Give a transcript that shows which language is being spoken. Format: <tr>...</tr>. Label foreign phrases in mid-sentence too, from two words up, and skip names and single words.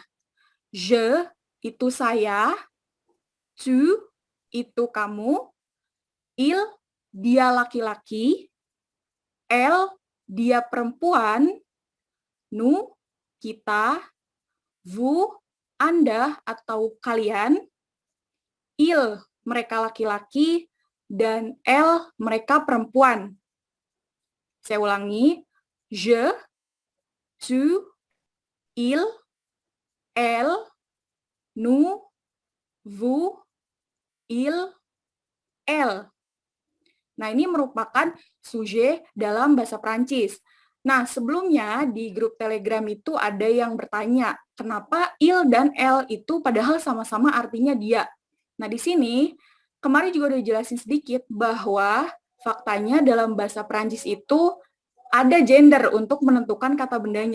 <id>Je itu saya, tu itu kamu, il dia laki-laki, elle dia perempuan, nous kita, vous Anda atau kalian, il mereka laki-laki, dan elle mereka perempuan. Saya ulangi,</id> <fr>je, tu, il, elle, nous, vous, il, elle.</fr> <id>Nah, ini merupakan sujet dalam bahasa Prancis. Nah, sebelumnya di grup Telegram itu ada yang bertanya, kenapa il dan elle itu padahal sama-sama artinya dia. Nah, di sini kemarin juga udah jelasin sedikit bahwa faktanya dalam bahasa Prancis itu ada gender untuk menentukan kata bendanya.</id>